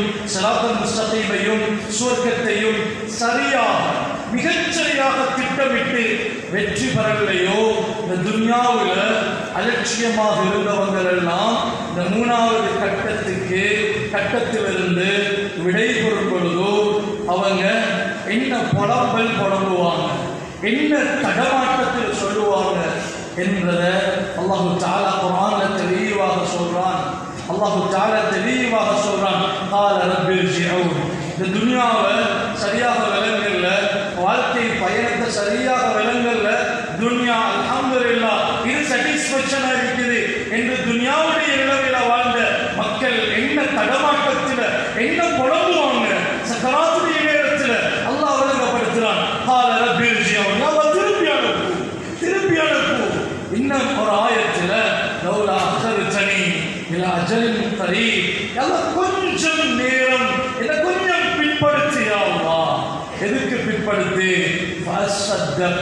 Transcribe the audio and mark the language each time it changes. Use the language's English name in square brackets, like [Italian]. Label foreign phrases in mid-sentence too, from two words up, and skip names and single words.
[Tamil] சிராத்தல் முஸ்தகீமையும் சுவர்க்கத்தையும் சரியாக மிகச்சரியாக திட்டமிட்டு வெற்றி பெறவில்லையோ இந்த துன்யாவில் அலட்சியமாக இருந்தவங்கள் எல்லாம் இந்த மூணாவது கட்டத்திலிருந்து விடை பெறும் பொழுதோ அவங்க என்ன புலம்புவாங்க, என்ன தடமாட்டத்தில் சொல்லுவாங்க என்பதை அல்லாஹு தஆலா குர்ஆன்ல தெளிவாக சொல்றான். அல்லாஹு தஆலா தெளிவாக சொல்றான், [Arabic] قال رب ارجعون. [Tamil] இந்த துன்யாவை சரியாக விளங்கல, வாழ்க்கை பயணத்தை சரியாக விளங்கல, துன்யா அல்ஹம்துலில்லாஹ் இது சாட்டிஸ்ஃபேக்ஷனா இருக்குது என்று துன்யாவுடைய நிலவில வாழ்ந்த மக்கள் என்ன தடமாட்டத்தில் என்ன புலம்புவாங்க சக்கராத்துடைய நேரத்தில் அல்லாஹ் விளங்கப்படுத்துறான். [Arabic] قال رب ارجعون. [Tamil] திருப்பி அனுப்பு. இன்னும் ஒரு ஆயத்துல [Arabic] لولا أخرتني إلى أجل قريب, [Tamil] கொஞ்சம் நேரம் இத கொஞ்சம் பின்படுத்து [Arabic] يا الله. [Tamil] எதுக்கு பின்படுத்து? ஃபஸத்தக.